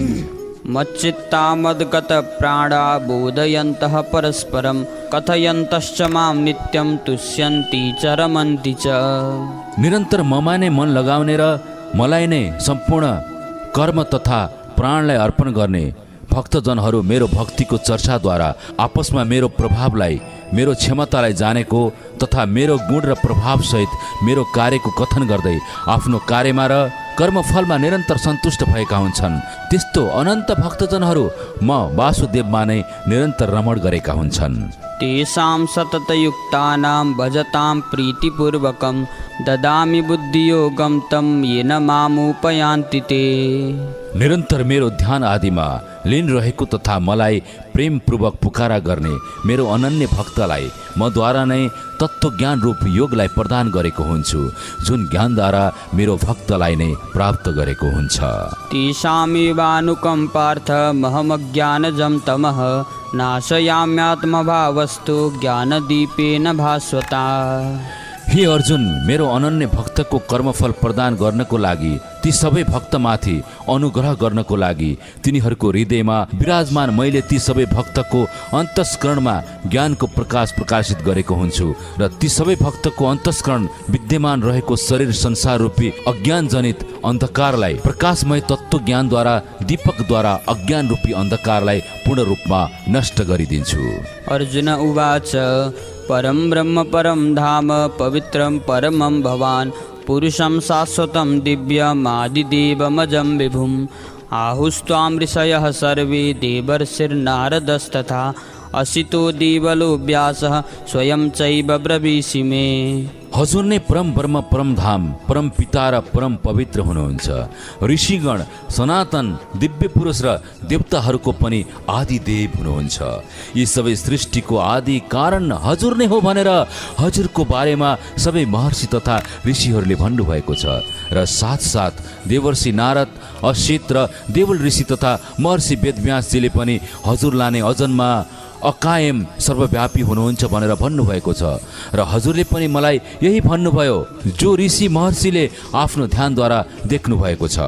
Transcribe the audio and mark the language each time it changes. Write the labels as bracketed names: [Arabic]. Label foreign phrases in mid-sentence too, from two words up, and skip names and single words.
[Sanskrit] मच्चित्ता मद्गत प्राणा बोधयन्तः परस्परं कथयन्तश्च मां नित्यं तुष्यन्ति च रमन्ति च। [Nepali] निरन्तर ममा नै मन लगाउने र मलाई नै सम्पूर्ण कर्म तथा प्राणलाई अर्पण गर्ने भक्तजनहरू मेरो भक्तिको चर्चाद्वारा आपसमा मेरो प्रभावलाई, मेरो क्षमतालाई जानेको तथा मेरो गुण र प्रभावसहित मेरो कार्यको कथन गर्दै आफ्नो कार्यमा र कर्मफलमा निरन्तर सन्तुष्ट भएका हुन्छन्। त्यस्तो अनन्त भक्तजनहरू म वासुदेवमा नै निरन्तर रमण गरेका हुन्छन्। [Sanskrit] तेषां सततयुक्तानां भजतां प्रीतिपूर्वकं ददामि बुद्धियोगं तं येन मामुपयान्ति ते। [Nepali] निरन्तर मेरो ध्यान आदिमा लीन रहेको तथा मलाई प्रेमपूर्वक पुकारा गर्ने मेरो अनन्य भक्तलाई मद्वारा नै तत्त्वज्ञान रूप योगलाई प्रदान गरेको हुन्छु, जुन ज्ञानद्वारा मेरो भक्तलाई नै प्राप्त गरेको हुन्छ। [Sanskrit] तेषामेवानुकम्पार्थ महमज्ञानजं तमः नाशयाम्यात्मभावस्तु ज्ञानदीपेन भास्वता। [Nepali] हे अर्जुन, मेरो अनन्य भक्तको कर्मफल प्रदान गर्नको लागि, ती सबै भक्तमाथि अनुग्रह गर्नको लागि तिनीहरूको हृदयमा विराजमान मैले ती सबै भक्तको अन्तस्करणमा ज्ञानको प्रकाश प्रकाशित गरेको हुन्छु र ती सबै भक्तको अन्तस्करण विद्यमान रहेको शरीर संसार रूपी अज्ञान जनित अन्धकारलाई प्रकाशमय तत्त्व ज्ञानद्वारा दीपकद्वारा अज्ञान रूपी अन्धकारलाई पूर्ण रूपमा नष्ट गरिदिन्छु। [Sanskrit] अर्जुन उवाच परं ब्रह्म परं धाम पवित्रं परमं भवान् पुरुषं शाश्वतं दिव्यमादिदेवमजं विभुम् आहुस्त्वां ऋषयः सर्वे देवर्षिर्नारदस्तथा असितो देवलो व्यासः स्वयं चैव ब्रवीषि मे। [Nepali] हजुर नै परम ब्रह्म परम धाम परम पिता र परम पवित्र हुनुहुन्छ। ऋषिगण सनातन दिव्य पुरुष र देवताहरूको पनि आदि देव हुनुहुन्छ। यी सबै सृष्टिको आदि कारण हजुर नै हो भनेर हजुरको बारेमा सबै महर्षि तथा ऋषिहरूले भन्नुभएको छ र साथसाथ देवर्षि नारद असित र देवल ऋषि तथा महर्षि वेदव्यासजीले पनि हजुरलाई नै अजन्मा अकायम सर्वव्यापी हुनुहुन्छ भनेर भन्नुभएको छ र हजुरले पनि मलाई यही भन्नुभयो जो ऋषि महर्षिले आफ्नो ध्यानद्वारा देख्नु भएको छ।